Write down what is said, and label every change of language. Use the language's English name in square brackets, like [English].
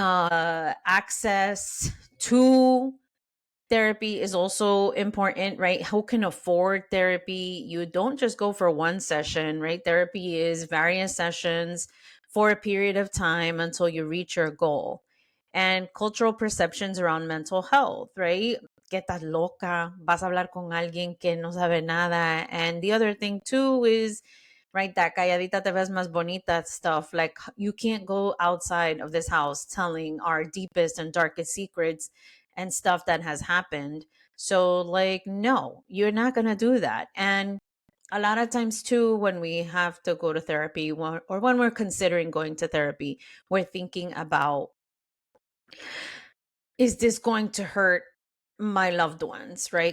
[English] Access to therapy is also important, right? Who can afford therapy? You don't just go for one session, right? Therapy is various sessions for a period of time until you reach your goal. And cultural perceptions around mental health, right? [Spanish] Que estás loca, vas a hablar con alguien que no sabe nada. [English] And the other thing too is, right, that [Spanish] calladita te ves más bonita [English] stuff. Like, you can't go outside of this house telling our deepest and darkest secrets and stuff that has happened. So, like, no, you're not going to do that. And a lot of times, too, when we have to go to therapy or when we're considering going to therapy, we're thinking about, is this going to hurt my loved ones, right?